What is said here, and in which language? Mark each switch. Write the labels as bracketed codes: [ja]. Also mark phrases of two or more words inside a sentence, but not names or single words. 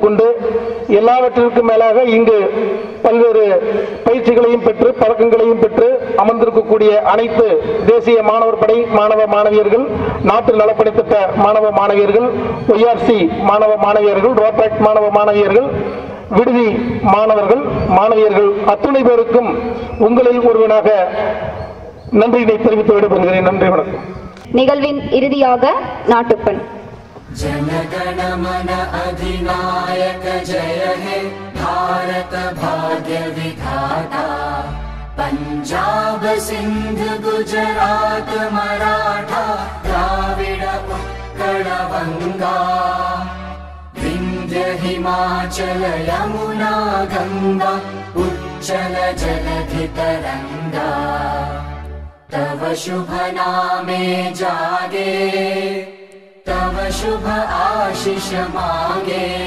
[ta] கொண்டு, எல்லாவற்றிற்கும் மேலாக இங்கு பல்வேறு பயிற்சிகளையும் பெற்று பதக்கங்களையும் பெற்று அமர்ந்திருக்கக்கூடிய அனைத்து தேசிய மாணவர் படை மாணவ மாணவியர்கள், நாட்டு நலப்பணித்திட்ட மாணவ மாணவியர்கள், ORC மாணவ மாணவியர்கள், ரோட்ராக்ட் மாணவ மாணவியர்கள், விடுதி மாணவர்கள் மாணவியர்கள் அத்துணை பேருக்கும் உங்களில் ஒருவனாக நன்றியினை தெரிவித்து விடைபெறுகிறேன். நன்றி, வணக்கம். நிகழ்வின் இறுதியாக நாட்டுப்பண். [bn] জনগণ মন অধিনায়ক জয় হে ভারত ভাগ্য বিধাতা, পাঞ্জাব সিন্ধু গুজরাট মারাঠা দ্রাবিড় উৎকল বঙ্গ, বিন্ধ্য হিমাচল যমুনা গঙ্গা উচ্ছল জলধি তরঙ্গ, তব শুভ নামে জাগে তব শুভ আশিস মাগে,